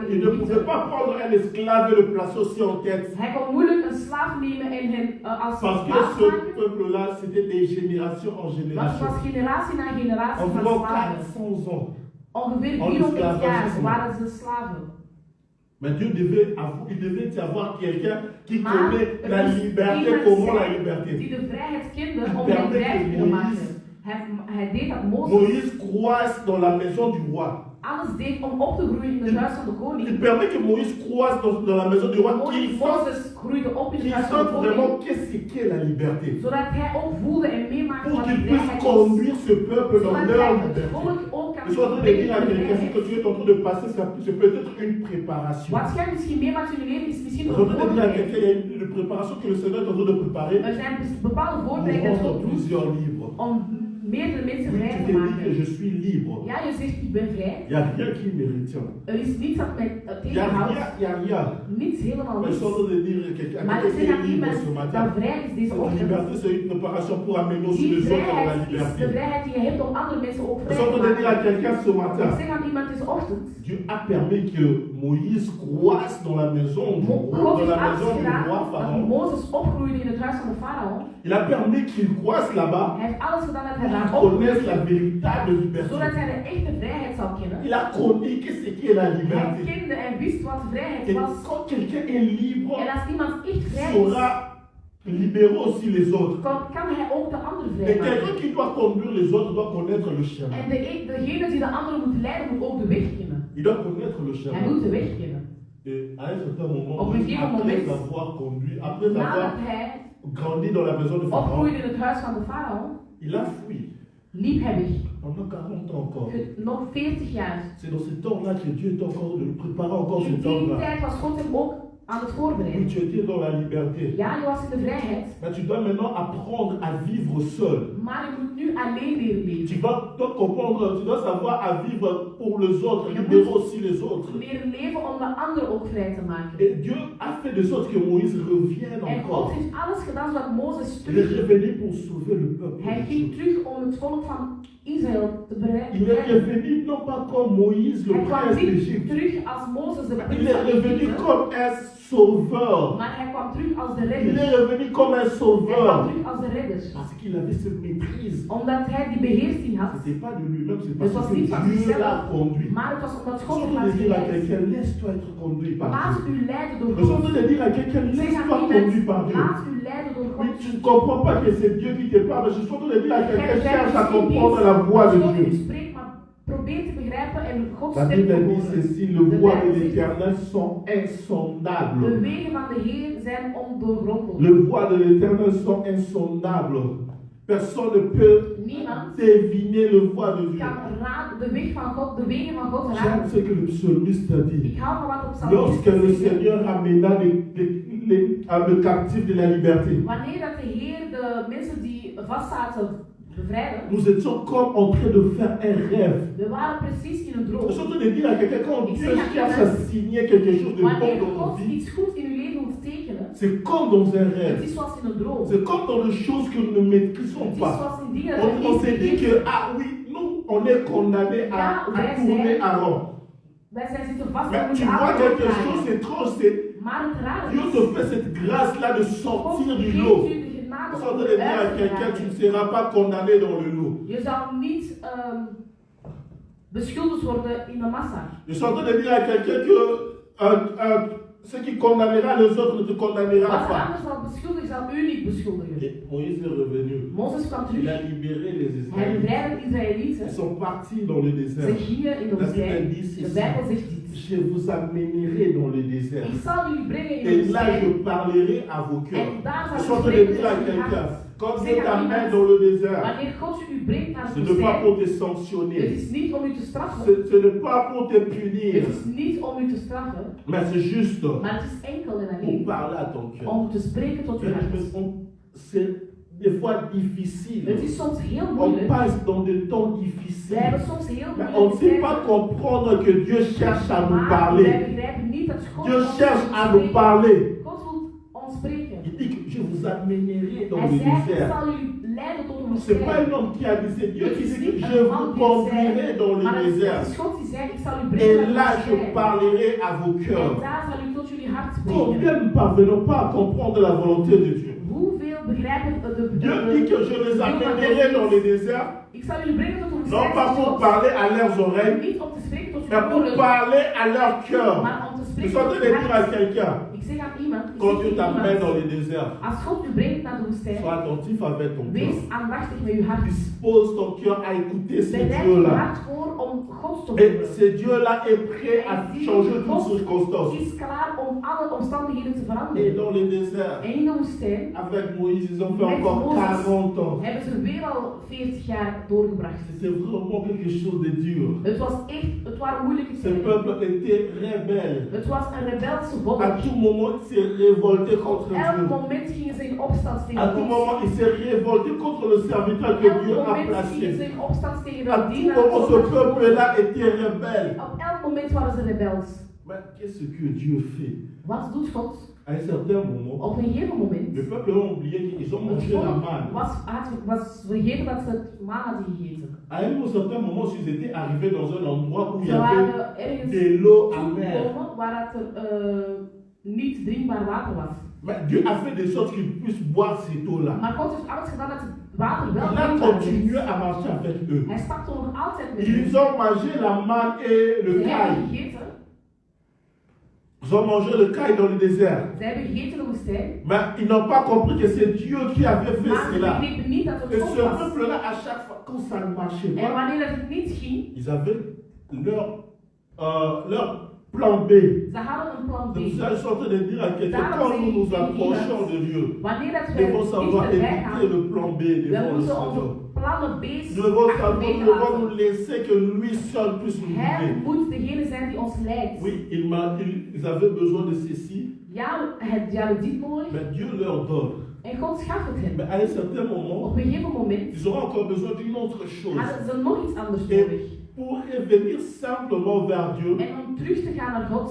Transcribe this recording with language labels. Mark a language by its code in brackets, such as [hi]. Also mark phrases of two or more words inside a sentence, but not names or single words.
[fr] Il [nl] in [fr] ne pouvait [nl] Egypte. [fr] pas prendre un esclave et le placer aussi en tête. [nl] Hij kon moeilijk een slaaf nemen en hem als [fr] Parce que [nl] baas [fr] ce [nl] maken. [fr] peuple-là, c'était des générations en [nl] Want het [fr] génération. [nl] was generatie na generatie van [fr] Environ [nl] slaven. [fr] 400 ans. [nl] Ongeveer En 400 jaar [fr] esclavagisme. [nl] waren ze slaven. [fr] Mais il devait y avoir quelqu'un qui [nl] Maar [fr] connaît [nl] er [fr] la [nl] moest [fr] liberté, [nl] iemand [fr] comment la [nl] zijn [fr] liberté. [nl] die de vrijheid kende om Die hem vrij te kunnen [fr] Moïse- [nl] maken. Hij deed dat Mozes [fr] Moïse croise dans la maison du roi. [nl] alles deed om op te groeien in het huis van de [fr] Il [nl] koning. [fr] permet que Moïse croise dans la maison du roi, qu'il sente [nl] Mozes groeide op in het huis van de [fr] vraiment [nl] koning, [fr] qu'est-ce qu'est la liberté. [nl] zodat hij ook voelde en meemaakte [fr] Pour [nl] wat [fr] qu'il [nl] de [fr] puisse [nl] vrijheid is. [fr] conduire ce peuple dans [nl] Zodat [fr] leur [nl] hij het [fr] liberté. [nl] volk ook kan [fr] Je suis en train de dire à [nl] brengen in de [fr] quelqu'un, ce que [nl] vrijheid. [fr] tu es en train de passer, c'est peut-être une préparation. [nl] Wat jij misschien meemaakt in je leven is misschien [fr] Je [nl] een [fr] suis en train de dire à [nl] voorbereiding. [fr] quelqu'un, il y a une préparation que le Seigneur est en train de préparer [nl] Er zijn bepaalde [fr] pour [nl] voorbereidingen dat [fr] rendre [nl] God doet [fr] plusieurs libres. [nl] om meerdere mensen [fr] Oui, [nl] vrij [fr] tu [nl] te [fr] te dis que [nl] maken. [fr] je suis libre. [nl] Ja, je zegt ik ben vrij. [fr] Il n'y a rien qui me retient. [nl] Er is niets dat mij [fr] Il n'y a [nl] tegenhoudt. [fr] rien, il n'y a rien. [nl] Niets, helemaal [fr] Mais je [nl] niets. [fr] suis en train de dire à quelqu'un [nl] Maar ik [fr] qui [nl] zeg [fr] est [nl] aan [fr] libre [nl] iemand [fr] ce matin. [nl] dat vrij is deze [fr] Cette [nl] ochtend. [fr] liberté, c'est une préparation pour amener aussi [nl] Die [fr] les autres dans la [nl] vrijheid is de [fr] liberté. [nl] vrijheid die je hebt om andere mensen ook [fr] Je [nl] vrij [fr] suis en [nl] te [fr] train de dire à [nl] maken. [fr] quelqu'un ce [nl] Ik [fr] matin, [nl] zeg aan iemand deze ochtend. [fr] Dieu a permis que Moïse croise dans la maison du [nl] God [fr] roi, dans [nl] heeft [fr] la [nl] alles [fr] maison du [nl] gedaan [fr] roi [nl] dat [fr] Pharaon. [nl] Mozes opgroeide in het huis van de farao. [fr] Il a permis qu'il croise là-bas [nl] Hij heeft alles gedaan dat hij [fr] pour [nl] daar [fr] qu'il connaisse la [nl] opgroeide, [fr] véritable liberté. [nl] zodat hij de echte vrijheid zou kennen. [fr] Il a connu qu'est-ce qu'est la [nl] Hij [fr] liberté. [nl] kende en wist wat vrijheid [fr] Et [nl] was. [fr] quand quelqu'un est libre, [nl] En als iemand echt vrij is, [fr] saura libérer aussi les autres. [nl] kan hij ook de ander vrij [fr] Et quelqu'un [nl] maken. [fr] qui doit conduire les autres doit connaître le chemin. [nl] En degene die de andere moet leiden, moet ook de weg kennen. [fr] Il doit connaître le [nl] Hij [fr] chemin. [nl] moet de weg kennen. [fr] Et à un certain moment, [nl] Op een gegeven [fr] après [nl] moment, [fr] avoir conduit, après avoir [nl] nadat hij [fr] grandi dans la maison de Pharaon, [nl] opgroeide in het huis van de farao, [fr] il a fui [nl] liep hij weg. [fr] pendant 40 ans encore. [nl] Nog 40 jaar. [fr] C'est dans ce temps-là que Dieu est encore de préparer encore ce [nl] In die [fr] temps-là. [nl] tijd was God hem ook aan het [fr] Oui, [nl] voorbereiden. [fr] tu étais dans la liberté. [nl] Ja, je was in de vrijheid, [fr] Mais tu dois maintenant apprendre à vivre seul. [nl] maar je moet nu alleen leren leven. [fr] Tu dois comprendre, tu dois savoir à vivre pour les autres, libérer aussi les autres. [nl] Leren leven om de ander ook vrij te maken. [fr] Et Dieu a fait de sorte que Moïse revienne [nl] En God [fr] encore. [nl] heeft alles gedaan zodat Mozes [fr] Il est [nl] terug. [fr] revenu pour sauver le peuple. [nl] Hij ging terug om het volk van Israël te [fr] Il est [nl] bereiden. [fr] revenu non pas comme Moïse, le [nl] Hij kwam [fr] prince [nl] niet [fr] d'Égypte. [nl] terug als Mozes de [fr] Il [nl] prins [fr] est [nl] van [fr] revenu [nl] Egypte, [fr] comme un sauveur. [nl] maar hij kwam terug als de [fr] Il [nl] redder. [fr] est revenu comme un [nl] Hij kwam [fr] sauveur. [nl] terug als de redder. [fr] Parce qu'il avait cette maîtrise. [nl] Omdat hij die beheersing [fr] Ce [nl] had. [fr] n'était pas de lui-même, c'est [nl] Het [fr] parce [nl] was [fr] que [nl] niet van [fr] Dieu l'a [nl] zichzelf, [fr] conduit. [nl] maar het was omdat [fr] Je [nl] God [fr] suis [nl] hem [fr] en [nl] had [fr] train de dire à [nl] geleid. [fr] quelqu'un, laisse-toi être conduit par [nl] Laat [fr] Dieu. [nl] u leiden door [fr] Je suis en [nl] God. [fr] train de dire à quelqu'un, [nl] Zeg [fr] laisse-toi [nl] aan [fr] conduire [nl] iemand, [fr] par Dieu. [nl] laat u leiden door [fr] Oui, [nl] God. [fr] tu ne comprends pas que c'est Dieu qui te parle, mais je suis en train de dire à quelqu'un, [nl] Jij [fr] cherche à [nl] begrijpt [fr] comprendre [nl] misschien [fr] la voix de [nl] niet wat God [fr] Dieu. [nl] u spreekt, maar probeer te begrijpen en Gods [fr] La [nl] stem [fr] Bible [nl] te [fr] dit [nl] horen. [fr] ceci, le [nl] De [fr] voie de [nl] Bijbel zegt, [fr] l'éternel sont [nl] de [fr] insondables. [nl] wegen van de Heer zijn ondoorgrondelijk. [fr] Le voie de l'éternel sont insondables. Personne ne peut [nl] Niemand [fr] deviner le voie de Dieu. [nl] kan raden, de weg van God, de wegen van God [fr] J'aime [nl] raden. [fr] ce que le psalmiste a dit. [nl] Ik hou van wat op [fr] Lorsque le [nl] Psalmisten zegt. [fr] Seigneur amena le captif de la liberté, [nl] Wanneer dat de Heer de mensen die vastzaten bevrijden, [fr] nous étions comme en train de faire un rêve. [nl] we waren precies in een [fr] Je [nl] droom. [fr] suis en train de dire à quelqu'un, quand [nl] Ik [fr] Dieu [nl] zeg aan [fr] cherche à [nl] iemand, [fr] signer quelque chose de bon [nl] wanneer [fr] dans nos [nl] God [fr] vies, [nl] iets goeds in uw leven moet tekenen, [fr] c'est comme dans un [nl] het [fr] rêve. [nl] is zoals in een droom. [fr] C'est comme dans les choses que nous ne maîtrisons [nl] Het is [fr] pas. [nl] zoals in dingen dat we [fr] On [nl] niet [fr] s'est dit que, [nl] weten. [fr] ah oui, nous, on est condamné à tourner à rond. [nl] Wij zijn zitten vast en [fr] Mais tu [nl] moeten [fr] vois [nl] aan [fr] quelque chose étrange, c'est [nl] Maar het rare [fr] Dieu [nl] is, [fr] te fait cette grâce-là de [nl] God [fr] sortir du [nl] geeft [fr] lot. [nl] u de genade [fr] Je suis en [nl] om [fr] train de dire à [nl] eruit te [fr] quelqu'un, tu ne [nl] geraken. [fr] seras pas condamné dans le lot. [nl] Je zal niet beschuldigd worden in de massa. [fr] Je suis en train de dire à quelqu'un que ce qui condamnera les autres ne te condamnera [nl] Wat [fr] pas. [nl] anders zal beschuldigen, zal u niet beschuldigen. [fr] Et Moïse est revenu. [nl] Mozes kwam [fr] Il [nl] terug. [fr] a libéré les [nl] Hij [fr] Israélites. [nl] bevrijdde de Israëlieten. [fr] Ils sont partis dans le [nl] Ze [fr] désert. [nl] gingen in de [fr] La Bible [nl] woestijn. [fr] dit [nl] De [fr] ceci. [nl] Bijbel zegt dit. [fr] Je vous amènerai dans le désert. [nl] Ik zal jullie brengen in de [fr] Et là, je [nl] woestijn. [fr] parlerai à vos [nl] En [fr] cœurs. [nl] daar [fr] Je suis [nl] zal [fr] en [nl] u [fr] train de [nl] spreken [fr] dire à [nl] tot uw [fr] quelqu'un, [nl] hart. [fr] quand [nl] Zeg [fr] Dieu [nl] aan [fr] t'amène [nl] iemand, [fr] dans le désert, [nl] wanneer God u brengt naar de [fr] ce n'est pas [nl] woestijn, [fr] pour te [nl] het [fr] sanctionner. [nl] is niet om u te straffen. [fr] Ce n'est pas pour te punir. [nl] Het is niet om u te straffen. [fr] Mais c'est juste [nl] Maar het is enkel en [fr] pour [nl] alleen [fr] parler à ton cœur. [nl] om te spreken tot uw hart. [fr] C'est des fois difficiles. [nl] Het is soms heel [fr] On [nl] moeilijk. [fr] passe dans des temps [nl] We [fr] difficiles. [nl] hebben soms heel [fr] Mais on ne [nl] moeilijke [fr] sait pas [nl] tijden. [fr] comprendre que Dieu cherche à nous [nl] Maar wij [fr] parler. [nl] begrijpen niet dat God [fr] Dieu [nl] ons [fr] cherche [nl] wil [fr] à nous [nl] spreken. [fr] parler. [nl] God wil ons spreken. [fr] Il dit que je vous amènerai dans [nl] Hij [fr] le [nl] zei, ik [fr] désert. [nl] zal jullie leiden tot een [fr] Ce n'est pas un [nl] woestijn. [fr] homme qui a dit, c'est Dieu [nl] Het [fr] qui [nl] is [fr] dit [nl] niet [fr] que [nl] een [fr] je [nl] man [fr] vous [nl] die het [fr] conduirai [nl] zei, [fr] dans le [nl] maar het [fr] désert. [nl] is God die zei, ik zal u [fr] Et [nl] brengen [fr] là, [nl] naar de [fr] je [nl] woestijn. [fr] parlerai à vos [nl] En [fr] cœurs. [nl] daar zal u tot jullie hart [fr] Combien [nl] spreken. [fr] ne parvenons pas à comprendre la volonté de Dieu? [nl] Hoeveel begrijpen [fr] Dieu dit que je les amènerai dans le désert, [nl] Ik zal jullie brengen tot een [fr] non [nl] woestijn. [fr] pas pour parler à leurs oreilles, [nl] Niet om te spreken tot [fr] mais [nl] hun [fr] pour [nl] oren, [fr] parler à leur cœur. [nl] maar om te [fr] Je [nl] spreken [fr] suis en [nl] tot [fr] train de [nl] hun [fr] dire à [nl] hart. [fr] quelqu'un, [nl] Ik zeg aan iemand, [fr] quand Dieu t'amène dans le désert, [nl] als God u brengt naar de woestijn, [fr] sois attentif avec ton [nl] wees [fr] cœur. [nl] aandachtig met uw hart. [fr] Dispose ton cœur à écouter ce [nl] Bereid uw [fr] Dieu-là. [nl] hart voor om God te [fr] Et [nl] horen. [fr] ce Dieu-là est prêt à changer toutes [nl] God [fr] circonstances. [nl] is klaar om alle omstandigheden te [fr] Et [nl] veranderen. [fr] dans le désert, [nl] En in de woestijn [fr] avec Moïse, ils ont fait [nl] Met [fr] encore [nl] Moses [fr] 40 ans. [nl] hebben ze weer al 40 jaar doorgebracht. [fr] C'était vraiment quelque chose de dur. [nl] Het waren moeilijke [fr] Ce [nl] tijden. [fr] peuple était rebelle. [nl] Het was een rebelse volk. [fr] À tout moment, il s'est révolté contre [nl] Op elk [fr] Dieu. [nl] moment gingen ze in opstand tegen [fr] À tout [nl] God. [fr] moment, il s'est révolté contre le serviteur [nl] Op [fr] que [nl] elk [fr] Dieu a [nl] moment gingen ze [fr] placé. [nl] in opstand tegen [fr] À [nl] de [fr] tout [nl] dienaar. [fr] moment, ce peuple-là était rebelle. [nl] Op elk moment waren ze rebels. [fr] Mais qu'est-ce que Dieu fait? [nl] Wat doet God? [fr] À un certain moment, [nl] Op een gegeven moment, [fr] le peuple a oublié qu'ils ont [nl] het [fr] mangé la [nl] volk [fr] manne. [nl] was vergeten dat ze het manna hadden gegeten. [fr] À un certain moment, s'ils étaient arrivés dans un endroit où il y [nl] Ze [fr] avait [nl] waren ergens [fr] de l'eau amère. [nl] toegekomen waar het niet drinkbaar water was. [fr] Mais Dieu a fait de sorte qu'ils puissent boire cette eau-là. [nl] Maar God heeft alles gedaan dat het water wel [fr] Il a [nl] drinkbaar [fr] continué [nl] werd. [fr] à marcher avec eux. [nl] Hij stapte nog altijd met [fr] Ils ont mangé la manne et le [nl] Ze hebben [fr] caille. [nl] gegeten. [fr] Ils ont mangé le caille dans le désert. [nl] Ze hebben gegeten in de woestijn. [fr] Mais ils n'ont pas compris que c'est Dieu qui avait fait [nl] Maar ze [fr] cela. [nl] begrepen niet dat [fr] Et [nl] het God [fr] ce [nl] was. [fr] peuple-là, à chaque fois, quand ça ne marchait [nl] En [fr] pas, [nl] wanneer het niet ging, [fr] ils avaient leur plan B. [nl] ze hadden een plan B. [fr] C'est pour ça que je suis en train de dire à quelqu'un, quand nous nous approchons de Dieu, [nl] Wanneer dat [fr] nous [nl] wij [fr] devons savoir [nl] dichterbij gaan, [fr] éviter le plan B [nl] we [fr] devant le [nl] moeten [fr] Seigneur. [nl] onze plannen B [fr] Nous devons savoir, [nl] achterwege [fr] nous devons [nl] laten. [fr] nous laisser que lui seul puisse nous [nl] Hij [fr] guider. [nl] moet degene zijn die ons leidt. [fr] Oui, ils avaient besoin de ceci, [nl] Ja, die hadden dit nodig [fr] mais Dieu leur donne. [nl] en God gaf het hen. [fr] Mais à un certain moment, [nl] Op een gegeven moment [fr] ils auront encore besoin d'une autre chose. [nl] hadden ze nog iets anders [fr] Et [nl] nodig. [fr] pour revenir simplement vers Dieu, [nl] En om terug te gaan naar God,